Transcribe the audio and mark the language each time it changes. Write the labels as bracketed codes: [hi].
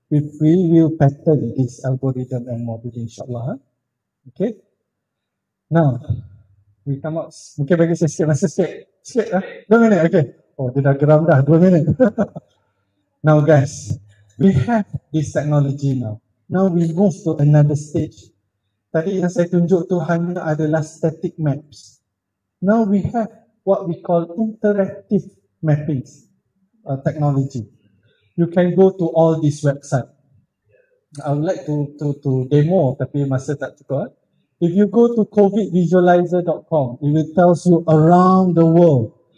[en] We will pattern this algorithm and modeling, insyaAllah. Okay? Now, we come up, [ms] mungkin bagi saya sikit masa sikit lah. 2 minit, okay. Oh, dia dah geram dah, 2 minit. [en] Now guys, we have this technology now. Now we move to another stage. [ms] Tadi yang saya tunjuk tu hanya adalah static maps. [en] Now we have what we call interactive mapping technology. You can go to all these websites. I would like to demo, [ms] tapi masa tak cukup. [en] If you go to covidvisualizer.com, it will tell you around the world